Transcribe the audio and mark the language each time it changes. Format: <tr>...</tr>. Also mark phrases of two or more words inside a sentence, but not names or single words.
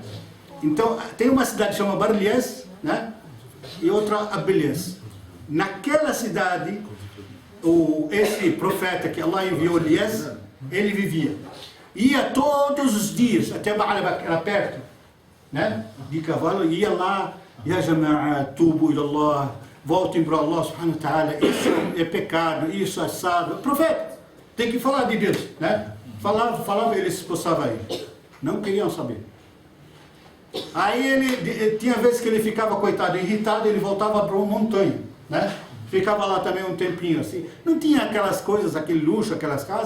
<pt>Então tem uma cidade chamada Barlies, né? E outra Abilies. Naquela cidade, esse profeta que Allah enviou, Elias, ele vivia. Ia todos os dias até Baalbek, era perto, né? De cavalo, ia lá,</pt> <ar>يا جماعة توبوا إلى الله,</ar> <pt>voltem para Allah</pt> <ar>سبحانه وتعالى,</ar> <pt>isso é pecado, isso é assado. Profeta, tem que falar de Deus, né? Falava, eles se postavam aí. Não queriam saber. Aí ele, tinha vezes que ele ficava, coitado, irritado, ele voltava para uma montanha, né? Ficava lá também um tempinho assim. Não tinha aquelas coisas, aquele luxo, aquelas casas.</pt>